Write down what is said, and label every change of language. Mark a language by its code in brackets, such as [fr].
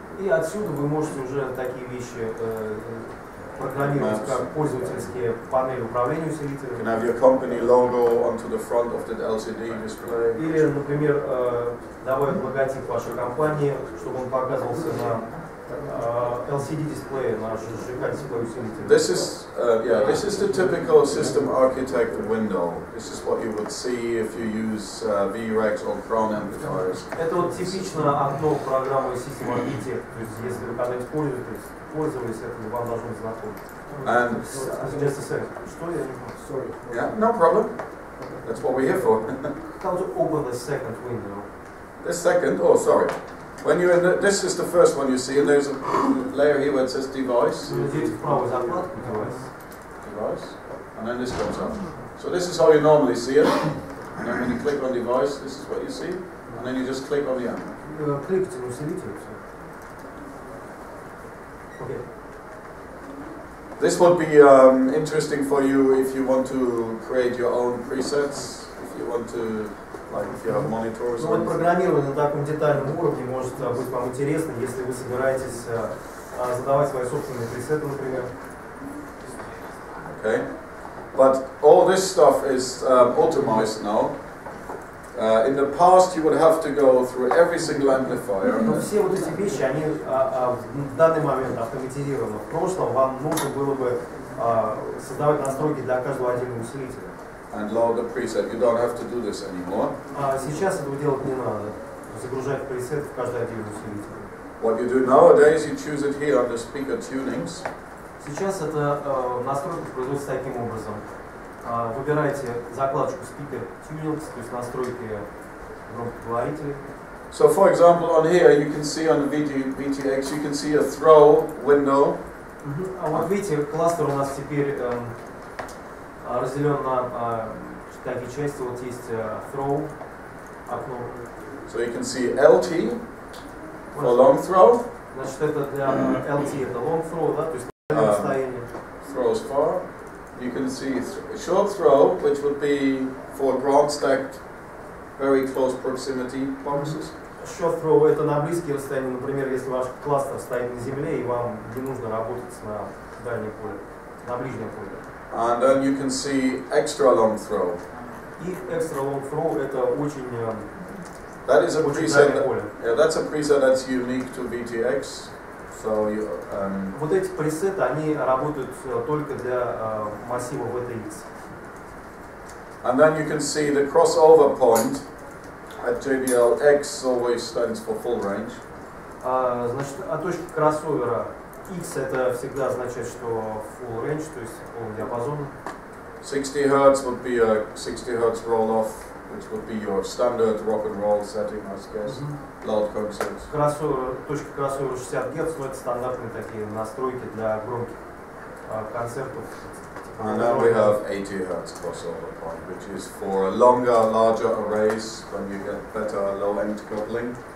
[ru] И отсюда вы можете уже такие вещи программировать, как пользовательские панели управления усилителем. [en] You can have your company logo onto the front of the LCD display. [ru] Или, например, добавить логотип вашей компании, чтобы он показывался на LCD дисплее, на ЖК дисплее усилителя. [en] This is the typical system architect window. This is what you would see if you use VREX or Crown amplifiers. [ru] Это вот типично окно программы System Architect. То есть, если вы когда-нибудь пользовались, это вам должно быть знакомо. [en] And just a second. [ru] Что я не понял? [en] Sorry. Yeah, no problem. That's what we're here for. How to open the second window? The second, oh sorry. When you're in the, this is the first one you see, and there's a layer here where it says device. [ru] Здесь правый заклад, device. [en] Device. And then this comes up. So this is how you normally see it. And then when you click on device, this is what you see. And then you just click on the amp. [ru] Кликайте на усилитель. [en] Okay. This would be interesting for you if you want to create your own presets, if you want to, like if you have monitors. [ru] Вот программирование на таком детальном уровне может быть вам интересно, если вы собираетесь задавать свои собственные пресеты, например. [en] Okay, but all this stuff is automized now. In the past, you would have to go through every single amplifier. [ru] Но все вот эти вещи, они в данный момент автоматизированы. В прошлом вам нужно было бы создавать настройки для каждого отдельного усилителя. [en] And load the preset. You don't have to do this anymore. [ru] Сейчас этого делать не надо. Загружать пресет в каждый отдельный усилитель. [en] What you do nowadays, you choose it here under speaker tunings. [ru] Сейчас это настройка производится таким образом. Выбираете закладочку Speaker Tunings, то есть настройки громкоговорителей. [en] So, for example, on here you can see on the VTX, you can see a throw window. [ru] А вот видите, кластер у нас теперь разделен на такие части. Вот есть throw, окно. [en] So you can see LT for long throw. [ru] Значит, это для LT, это long throw, да, то есть расстояние. [en] Throws far. You can see a short throw, which would be for ground stacked, very close proximity boxes. [ru] Short throw это на близкие расстояния, например, если ваш кластер стоит на земле и вам не нужно работать на дальнем поле, на ближнем поле. [en] And then you can see extra long throw. [ru] И extra long throw это очень [en] that is a preset. [ru] поле. [en] Yeah, that's a preset that's unique to VTX. So you, [ru] вот эти пресеты, они работают только для массива VTX. [en] And then you can see the crossover point at JBL X always stands for full range. [ru] Значит, точка кроссовера X это всегда означает, что full range, то есть полный диапазон. [en] 60 Hz would be a 60 Hz roll-off, which would be your standard rock and roll setting, I guess. Loud concerts. [ru] Точка кроссовера 60 Гц, это стандартные такие настройки для громких концертов. [en] And then we have 80 Hz crossover point, which is for longer, larger arrays when you get better low-end coupling.